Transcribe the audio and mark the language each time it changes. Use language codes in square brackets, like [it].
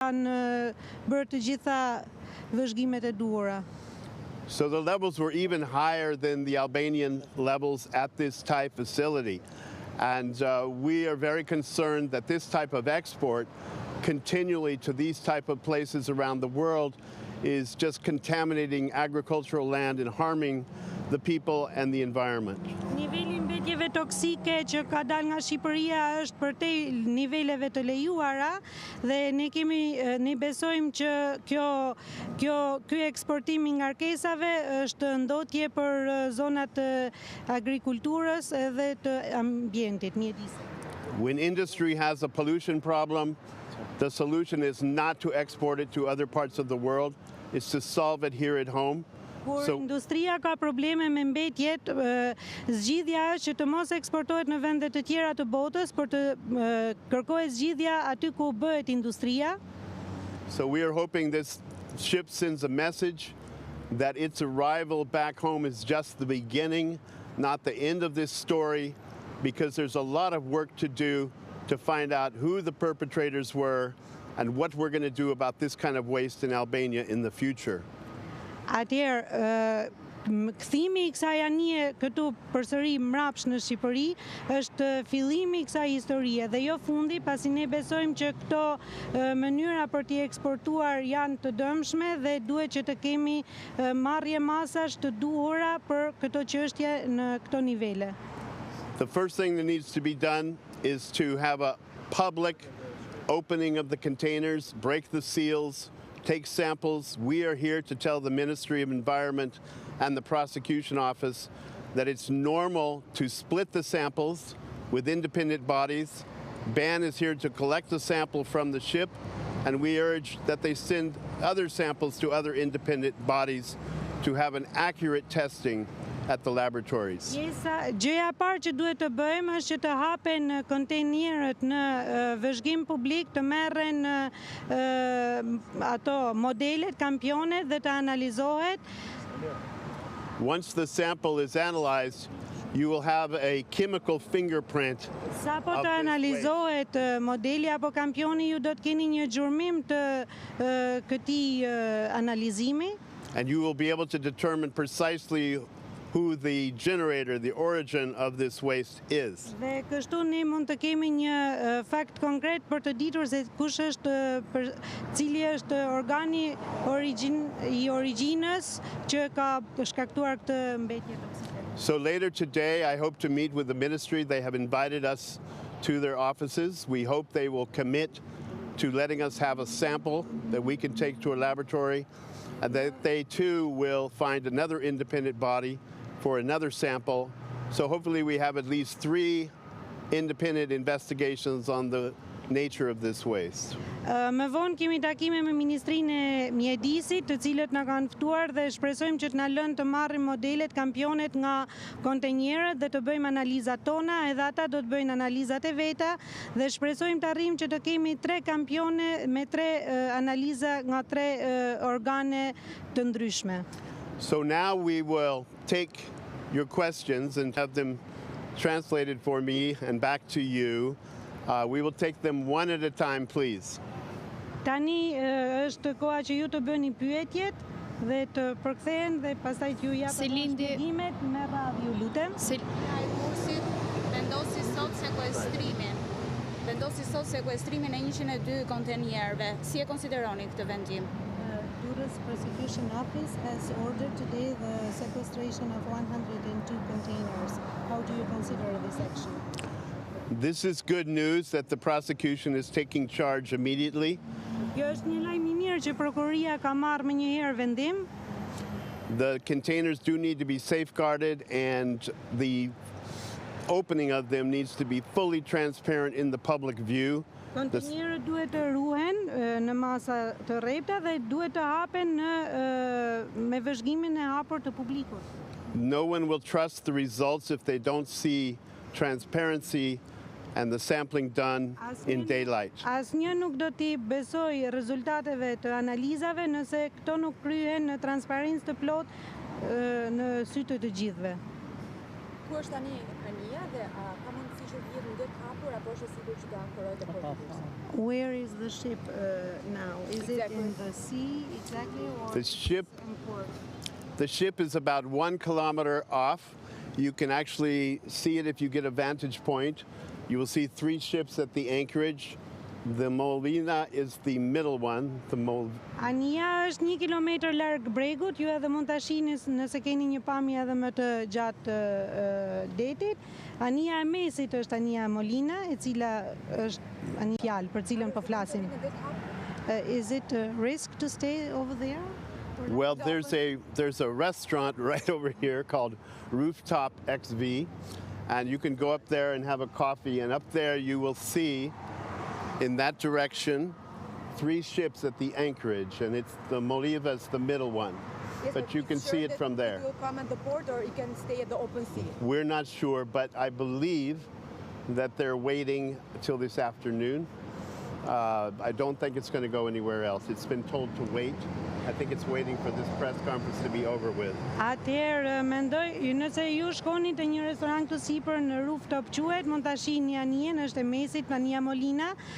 [sq] kanë bërë të gjitha vëzhgimet e duhura. [en] So the levels were even higher than the Albanian levels at this type facility. And we are very concerned that this type of export continually to these type of places around the world is just contaminating agricultural land and harming the people and the environment. [sq] Niveli mbetjeve toksike që ka dalë nga Shqipëria është përtej niveleve të lejuara dhe ne besojmë që ky eksportim i ngarkesave është ndotje për zonat të agrikulturës edhe të ambientit, mjedisit. [en] When industry has a pollution problem, the solution is not to export it to other parts of the world, it's to solve it here at home. [sq] Kur industria ka probleme me mbetjet, zgjidhja është që të mos eksportohet në vende të tjera të botës, por të kërkohet zgjidhja aty ku bëhet industria. [en] So we are hoping this ship sends a message that its arrival back home is just the beginning, not the end of this story, because there's a lot of work to do to find out who the perpetrators were and what we're going to do about this kind of waste in Albania in the future. [sq] Atëherë, kthimi i kësaj anije këtu përsëri mrapsh në Shqipëri është fillimi i kësaj historie dhe jo fundi, pasi ne besojmë që këto mënyra për t'i eksportuar janë të dëmshme dhe duhet që të kemi marrje masash të duhura për këto çështje në këto nivele. [en] The first thing that needs to be done is to have a public opening of the containers, break the seals, take samples. We are here to tell the Ministry of Environment and the prosecution office that it's normal to split the samples with independent bodies. BAN is here to collect the sample from the ship, and we urge that they send other samples to other independent bodies to have an accurate testing at the laboratories. [sq] Gjëja e parë që duhet të bëjmë është që të hapen kontejnerët në vëzhgim publik, të merren ato modelet, kampionet dhe të analizohet. [en] Once the sample is analyzed, you will have a chemical fingerprint. [sq] Sa po të analizohet modeli apo kampioni, ju do të keni një gjurmim të këtij analizimi. [en] And you will be able to determine precisely who the generator, the origin of this waste is. [sq] Dhe kështu ne mund të kemi një fakt konkret për të ditur se kush është, cili është organi i origjinës që ka shkaktuar këtë mbetje toksike. [en] So later today, I hope to meet with the ministry. They have invited us to their offices. We hope they will commit to letting us have a sample that we can take to a laboratory, and that they too will find another independent body for another sample. So hopefully we have at least 3 independent investigations on the nature of this waste. [sq] Më vonë kemi takime me Ministrinë e Mjedisit, të cilët na kanë ftuar dhe shpresojmë që të na lënë të marrim modelet, kampionet nga kontenjerët dhe të bëjmë analizat tona, edhe ata do të bëjnë analizat e veta dhe shpresojmë të arrijmë që të kemi 3 kampione me 3 analiza nga 3 organe të ndryshme. [en] So now we will take your questions and have them translated for me and back to you. We will take them one at a time, please. [sq] Tani është koha që ju të bëni pyetjet dhe të përkthehen dhe pastaj ju japim shpjegimet me radhë, ju lutem. Ai kursit vendosi sot sekuestrimin e 102 kontenjerëve. Si e konsideroni këtë vendim? [en] Durrës Prosecution Office has ordered today the sequestration of 102 containers. How do you consider this action? This is good news that the prosecution is taking charge immediately. [sq] Kjo është një lajm i mirë që prokuroria ka marrë më njëherë vendim. [en] The containers do need to be safeguarded, and the opening of them needs to be fully transparent in the public view. [sq] Kontenjerët duhet të ruhen në masa të rrepta dhe duhet të hapen me vëzhgimin e hapur të publikut. [en] No one will trust the results if they don't see transparency and the sampling done in daylight. [sq] Asnjë nuk do t'i besoj rezultateve të analizave nëse këto nuk kryhen në transparencë të plotë në sy të gjithëve. Ku është tani anija dhe ka mundësi që vjetë të hapur apo është sigurt që do ankorojë të përditësuar? [en] Where is the ship now? in the sea exactly, or The ship is about 1 kilometer off. You can actually see it if you get a vantage point. You will see 3 ships at the anchorage. The Molina is the middle one. [sq] Ania është 1 kilometër larg bregut, ju edhe mund ta shihni nëse keni një pamje edhe më të gjatë detit. Ania e mesit është Ania Molina, e cila është një fjalë për cilën po flasim. [en] Is it a risk to stay over there? Well, there's a restaurant right over here called Rooftop XV, and you can go up there and have a coffee, and up there you will see in that direction 3 ships at the anchorage, and it's the Moliva is the middle one. Yes, but you can see it from there. You will come at the port or you can stay at the open sea? We're not sure, but I believe that they're waiting till this afternoon. I don't think it's going to go anywhere else. It's been told to wait. I think it's waiting for this press conference to be over with. [sq] Atëherë mendoj, nëse ju shkoni te një restorant këtu sipër në Rooftop quhet, mund ta shihni Anien, është e mesit, Ania Molina.